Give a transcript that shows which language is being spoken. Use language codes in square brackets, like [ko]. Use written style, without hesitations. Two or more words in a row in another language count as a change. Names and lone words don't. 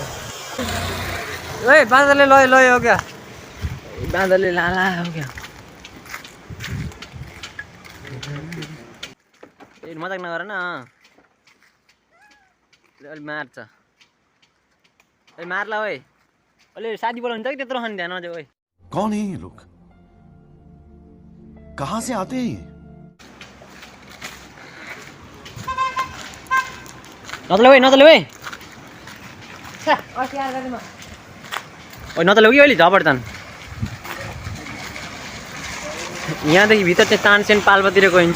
[ne] ए बाँदरले लयो क्या। बाँदरले लाला हो क्या। ए मजाक नगर न। अलि मार्छ। ए मार्ला ओए। अलि साथी बोलाउनु कि त्यत्रो खाने ध्यान नजाऊ ओए। [hi] कौन है ये लोग? कहाँ से आते हैं ये? [ne] नतले ओए नतले कि अहिले झपड्छन्। यहाँदेखि भित्र चाहिँ तानसेन पाल्पातिर गइन्छ।